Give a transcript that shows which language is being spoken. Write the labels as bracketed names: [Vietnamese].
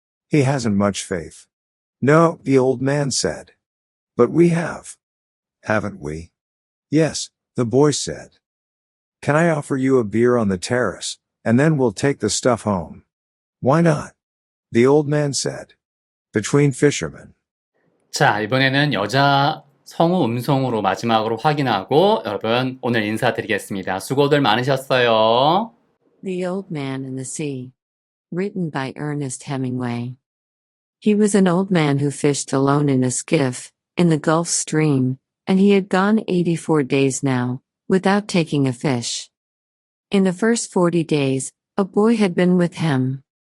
[English] He hasn't much faith. No, the old man said. But we have. Haven't we? Yes, the boy said. Can I offer you a beer on the terrace, and then we'll take the stuff home? Why not? The old man said. Between fishermen. [Korean] 자, 이번에는 여자 성우 음성으로 마지막으로 확인하고 여러분 오늘 인사드리겠습니다. 수고들 많으셨어요. [English] The Old Man and the Sea. Written by Ernest Hemingway. He was an old man who fished alone in a skiff, in the Gulf Stream, and he had gone 84 days now, without taking a fish. In the first 40 days, a boy had been with him.